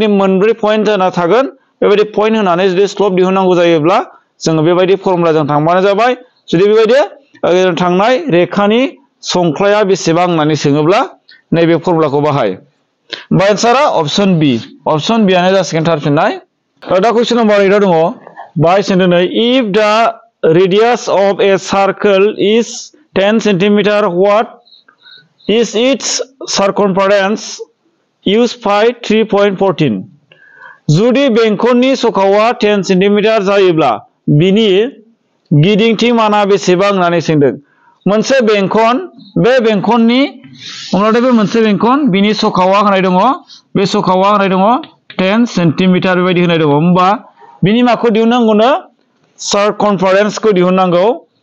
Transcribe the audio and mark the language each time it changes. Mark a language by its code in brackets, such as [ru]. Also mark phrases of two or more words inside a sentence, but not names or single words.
[brx] मोनब्रै पइन्ट जाना थागोन बेबायदि पइन्ट होनानै जुदि स्लप दिहुननांगौ जायोब्ला जोङो बेबायदि फर्मुलाजों थांबानो जाबाय जुदि बेबायदि थांनाय रेखानि संख्लाया बेसेबां होननानै सोङोब्ला नैबे फर्मुलाखौ बाहाय होमबा एन्सारा अप्शन बि आनो जासिगोन थार फिननाय दा कुइसन नम्बर 8 दङ बाहाय सोंदों [en] नै if the radius of a circle is 10 cm what is its circumference use by [brx] 3.14 जुदि बेंखननि सखावा 10 सेन्टिमिटार जायोब्ला बिनि गिदिंथि माना बेसेबां होननानै सोंदों मोनसे बेंखन बे बेंखननि हमनानै बे मोनसे बेंखन बिनि सखावा होनाय दङ बे सखावा होनाय दङ 10 सेन्टिमिटार बेबायदि होनाय दङ होमबा बिनि माखौ दिहुननांगौनो सार्कमफारेन्सखौ दिहुननांगौ